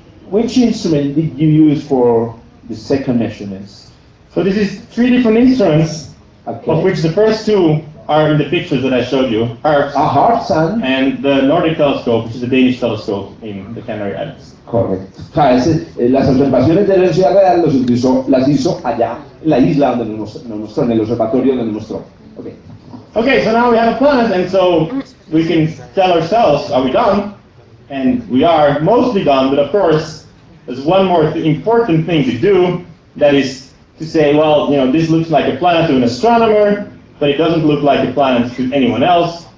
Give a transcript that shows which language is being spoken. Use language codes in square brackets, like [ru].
[en] Which instrument did you use for the second measurements? So this is three different instruments, of which the first two are in the pictures that I showed you, HARPS and the Nordic telescope, which is a Danish telescope in the Canary Islands. [es] Correcto. O sea, las observaciones de la velocidad real las hizo allá en la isla donde nos mostró, en el observatorio donde nos mostró. [en] Okay. Okay, so now we have a planet, and so we can tell ourselves, are we done? And we are mostly done, but of course, there's one more important thing to do, that is to say, well, this looks like a planet to an astronomer, but it doesn't look like a planet to anyone else.